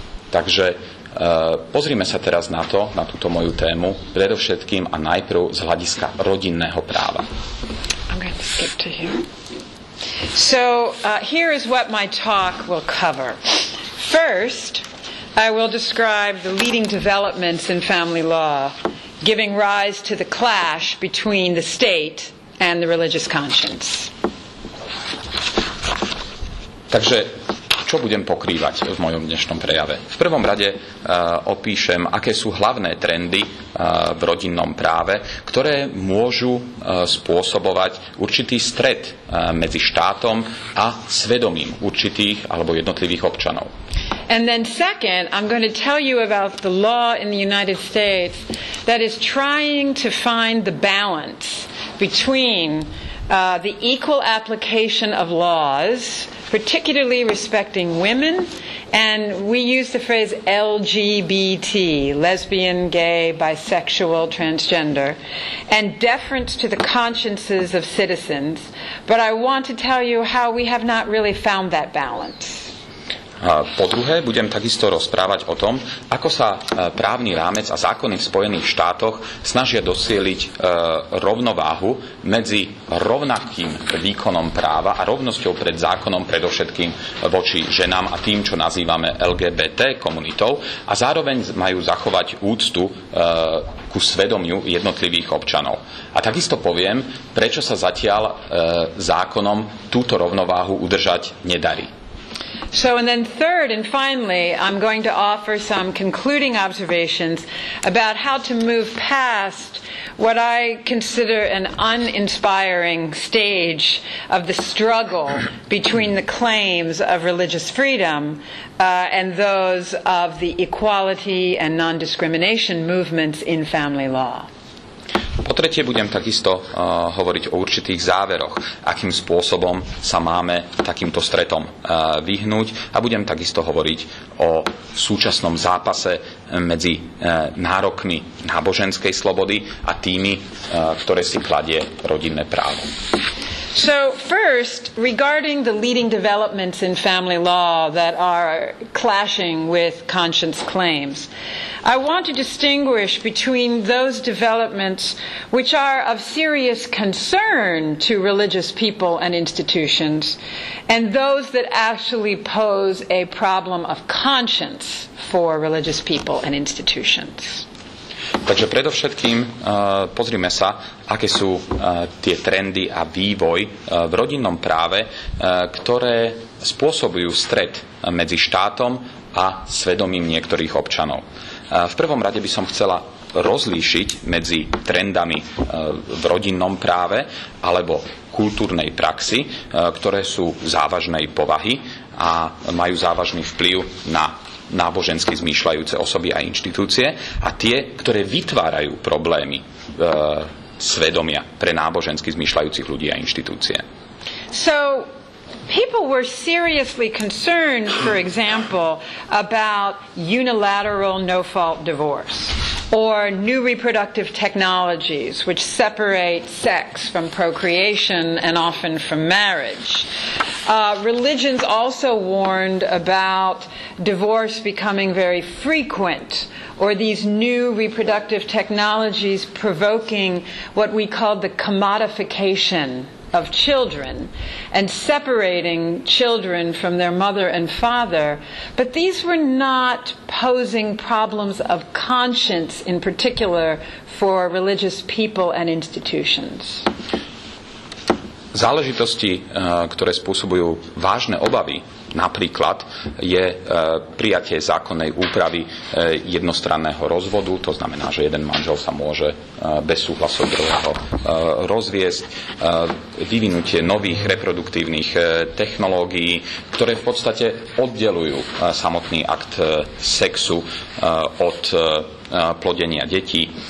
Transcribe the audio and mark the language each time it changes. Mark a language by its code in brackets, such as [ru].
[sk] Takže pozrime sa teraz na túto moju tému, predovšetkým a najprv z hľadiska rodinného práva. [en] I'm going to skip to here. So here is what my talk will cover. First, I will describe the leading developments in family law, giving rise to the clash between the state and the religious conscience. [sk] Takže čo budem pokrývať v mojom dnešnom prejave? V prvom rade opíšem, aké sú hlavné trendy v rodinnom práve, ktoré môžu spôsobovať určitý stret medzi štátom a svedomím určitých alebo jednotlivých občanov. [en] And then second, I'm going to tell you about the law in the United States that is trying to find the balance between the equal application of laws, particularly respecting women, and we use the phrase LGBT, lesbian, gay, bisexual, transgender, and deference to the consciences of citizens. But I want to tell you how we have not really found that balance. [sk] Po druhé, budem takisto rozprávať o tom, ako sa právny rámec a zákony v Spojených štátoch snažia docieliť rovnováhu medzi rovnakým výkonom práva a rovnosťou pred zákonom predovšetkým voči ženám a tým, čo nazývame LGBT komunitou, a zároveň majú zachovať úctu ku svedomiu jednotlivých občanov. A takisto poviem, prečo sa zatiaľ zákonom túto rovnováhu udržať nedarí. [en] So, and then third and finally, I'm going to offer some concluding observations about how to move past what I consider an uninspiring stage of the struggle between the claims of religious freedom and those of the equality and non-discrimination movements in family law. [sk] Po tretie budem takisto hovoriť o určitých záveroch, akým spôsobom sa máme takýmto stretom vyhnúť, a budem takisto hovoriť o súčasnom zápase medzi nárokmi náboženskej slobody a tými, ktoré si kladie rodinné právo. [en] So first, regarding the leading developments in family law that are clashing with conscience claims, I want to distinguish between those developments which are of serious concern to religious people and institutions and those that actually pose a problem of conscience for religious people and institutions. [sk] Takže predovšetkým pozrime sa, aké sú tie trendy a vývoj v rodinnom práve, ktoré spôsobujú stret medzi štátom a svedomím niektorých občanov. V prvom rade by som chcela rozlíšiť medzi trendami v rodinnom práve alebo kultúrnej praxi, ktoré sú závažnej povahy a majú závažný vplyv na nábožensky zmýšľajúce osoby a inštitúcie a tie, ktoré vytvárajú problémy svedomia pre nábožensky zmýšľajúcich ľudí a inštitúcie. [en] So people were seriously concerned, for example, about unilateral no-fault divorce or new reproductive technologies which separate sex from procreation and often from marriage. Religions also warned about divorce becoming very frequent, or these new reproductive technologies provoking what we called the commodification of children and separating children from their mother and father, but these were not posing problems of conscience in particular for religious people and institutions. [sk] Záležitosti, ktoré spôsobujú vážne obavy, napríklad je prijatie zákonnej úpravy jednostranného rozvodu, to znamená, že jeden manžel sa môže bez súhlasu druhého rozviesť, vyvinutie nových reproduktívnych technológií, ktoré v podstate oddelujú samotný akt sexu od plodenia detí.